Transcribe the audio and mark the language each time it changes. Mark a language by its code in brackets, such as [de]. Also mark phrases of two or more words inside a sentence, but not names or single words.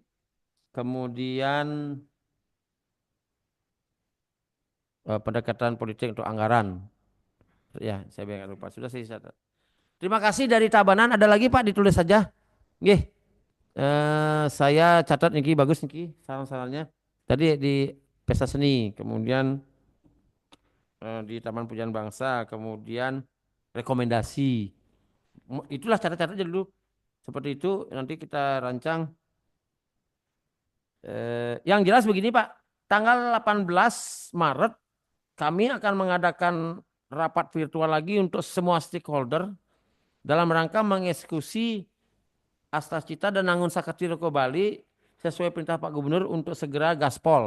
[id] Kemudian pendekatan politik untuk anggaran. Ya, saya biar lupa. Sudah saya catat. Terima kasih dari Tabanan. Ada lagi Pak, ditulis saja. Nggih. Saya catat niki bagus niki saran-sarannya. Tadi di pesta seni, kemudian di Taman Pujian Bangsa, kemudian rekomendasi. Itulah catat-catat aja dulu. Seperti itu nanti kita rancang. Yang jelas begini Pak, tanggal 18 Maret kami akan mengadakan rapat virtual lagi untuk semua stakeholder dalam rangka mengeksekusi Astas Cita dan Nangun Sakti Roko Bali sesuai perintah Pak Gubernur untuk segera gaspol.